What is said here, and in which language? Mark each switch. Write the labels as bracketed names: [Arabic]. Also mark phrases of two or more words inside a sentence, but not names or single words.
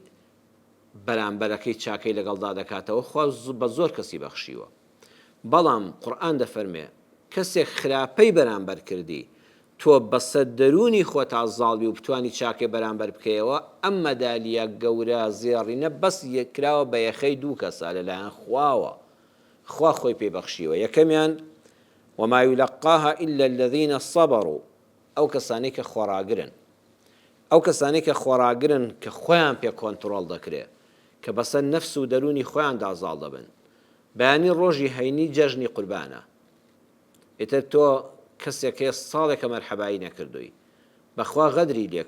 [Central Kurdish] بەرامبەرەکەی چاکەی لەگەڵدا دەکاتەوە خوا بە زۆر کەسی بەخشیوە بەڵام قورئان دەفەرمێ کەسێک خراپەی بەرامبەر کردی تۆ بەسەر دەرونی خۆت ئازاڵبی و بتوانی چاکێ بەرامبەر بکەیەوە ئەم مەدالیە گەورە زێڕینە بەس یەکراوە بە یەخەی دوو کەسە لەلایەن خواوە خوا خۆی پێبەخشیوە یەکەمیان [Arabic] وما يلقاها إلا الذين صبروا [Central Kurdish] ئەو کەسانەی کە خۆراگرن ئەو کەسانەی کە خۆراگرن کە خۆیان پێ کۆنتڕۆڵ دەکرێت کە بەسەر نەفس و دەرونی خۆیان دازاڵ دەبن بەیانی ڕۆژی هەینی جەژنی قوربانە ئیتر تۆ کەسێکێ ساڵێکە مەرحەبایی نەکردووی بەخوا غەدری لێ